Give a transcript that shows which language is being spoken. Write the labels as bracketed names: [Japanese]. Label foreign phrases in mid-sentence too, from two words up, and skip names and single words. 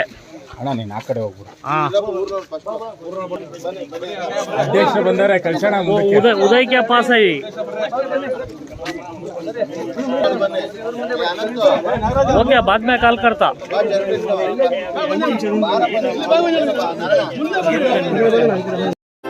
[Kannada] ಅಣ್ಣ ನೀನು ಆ ಕಡೆ ಹೋಗ್ಬಿಡು. [Hindi] हाँ, [Kannada] ಅಧ್ಯಕ್ಷರು ಬಂದರೆ ಕಳ್ಸೋಣ [Hindi] वो उदय के पास है. ओके, बाद में कॉल करता.